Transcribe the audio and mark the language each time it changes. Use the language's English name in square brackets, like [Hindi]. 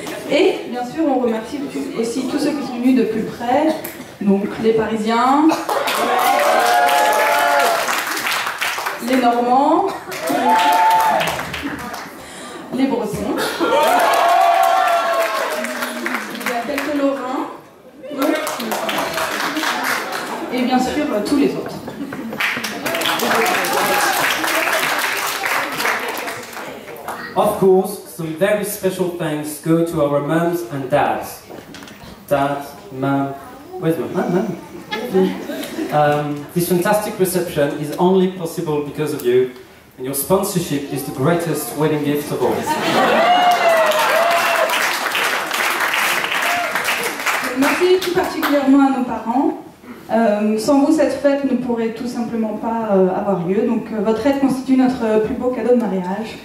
[French] Et bien sûr on remercie aussi tous ceux qui sont venus de plus près, donc les Parisiens, les Normands, les Bretons, il y a quelques Lorrains, et bien sûr tous les autres. [English] Of course, some very special thanks go to our mums and dads. Dad, mum, where's my mum? This fantastic reception is only possible because of you, and your sponsorship is the greatest wedding gift of all. [French] Merci tout particulièrement à nos parents. Sans vous, cette fête ne pourrait tout simplement pas avoir lieu. Donc votre aide constitue notre plus beau cadeau de mariage.